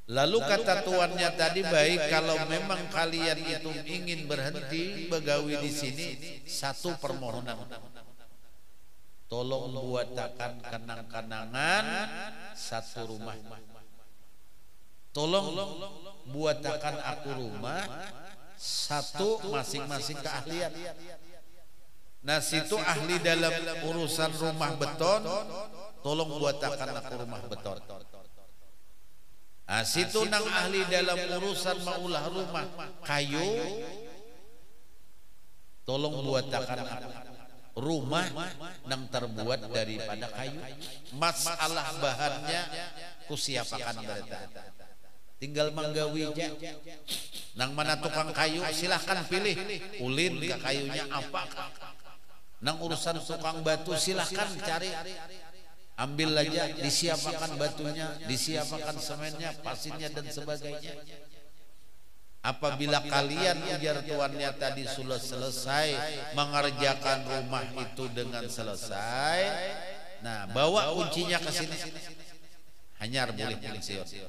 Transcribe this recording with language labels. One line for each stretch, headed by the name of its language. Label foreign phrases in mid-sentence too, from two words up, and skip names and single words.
Banjar: Lalu kata tuannya tadi, baik kalau memang kalian itu ingin berhenti begawi di sini, satu permohonan, tolong buatakan kenang-kenangan satu rumah. Tolong buatakan aku rumah satu, masing-masing keahlian. Nah situ ahli dalam urusan rumah beton, tolong buatakan aku rumah beton. Nah situ nang ahli dalam urusan maulah rumah kayu, tolong buatakan aku rumah nang terbuat daripada kayu. Masalah bahannya kusiapakan berita, tinggal manggawi aja. Nang mana tukang kayu silahkan pilih ulin ke kayunya apa. Nang urusan tukang batu silahkan cari, ambil aja, disiapakan batunya, disiapakan semennya, pasirnya dan sebagainya. Apabila kalian, ujar tuannya tadi, sudah selesai mengerjakan rumah itu dengan selesai, nah bawa kuncinya ke sini, hanyar boleh pensiun.